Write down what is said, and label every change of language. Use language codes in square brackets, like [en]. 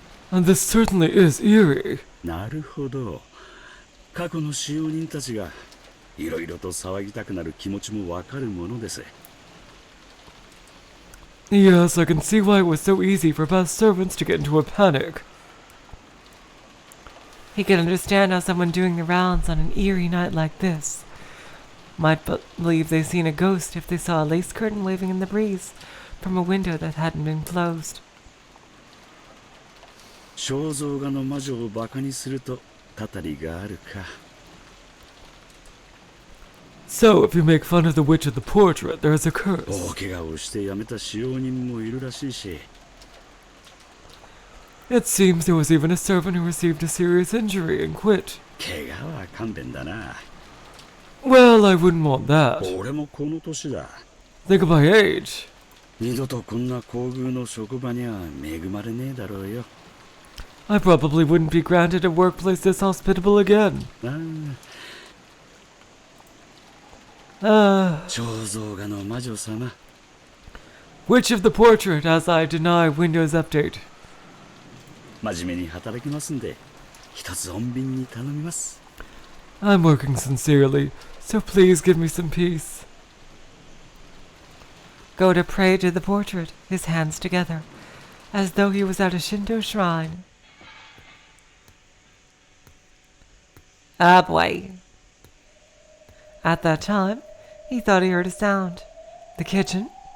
[en] And this certainly is eerie. [ja] なるほど。過去の使用人たちがいろいろと騒ぎたくなる気持ちもわかるものです。 [en] Yes, I can see why it was so easy for past servants to get into a panic. He could understand how someone doing the rounds on an eerie night like this might believe they'd seen a ghost if they saw a lace curtain waving in the breeze from a window that hadn't been closed. [ja] 肖像画の魔女をバカにするとたたりがあるか。 [en] So, if you make fun of the witch of the portrait, there is a curse. [ja] 大怪我をして辞めた使用人もいるらしいし。 [en] It seems there was even a servant who received a serious injury and quit. [ja] 怪我は勘弁だな。 [en] Well, I wouldn't want that. [ja] 俺もこの年だ。 [en] Think of my age. [ja] 二度とこんな厚遇の職場には恵まれねえだろうよ。 [en] I probably wouldn't be granted a workplace this hospitable again. [ja] 肖像画の魔女様。 [en] Witch of the portrait, as I deny Windows Update. [ja] 真面目に働きますんで、一つ穏便に頼みます。 [en] I'm working sincerely, so please give me some peace. Goda prayed to the portrait, his hands together, as though he was at a Shinto shrine. Ah, boy. At that time, he thought he heard a sound. The kitchen?